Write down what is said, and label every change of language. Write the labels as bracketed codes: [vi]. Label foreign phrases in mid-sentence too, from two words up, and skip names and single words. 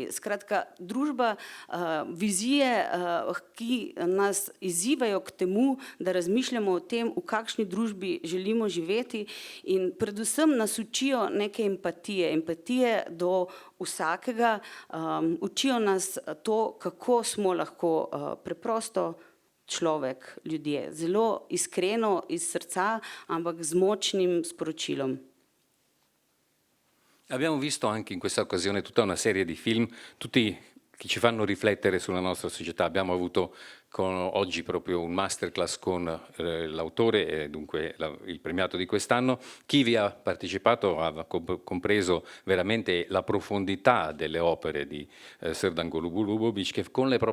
[sl] Skratka, družba, vizije, ki nas izzivajo k temu, da razmišljamo o tem, v kakšni družbi želimo živeti in predvsem nas učijo neke empatije do vsakega, učijo nas to, kako smo lahko preprosto človek, ljudje, zelo iskreno iz srca, ampak z močnim sporočilom. [it] Abbiamo visto anche in questa occasione tutta una serie di film, tutti che ci fanno riflettere sulla nostra società. Abbiamo avuto oggi proprio un masterclass con l'autore e dunque il premiato di quest'anno. Chi vi ha partecipato ha compreso veramente la profondità delle opere di Srdan Golubovic, che con le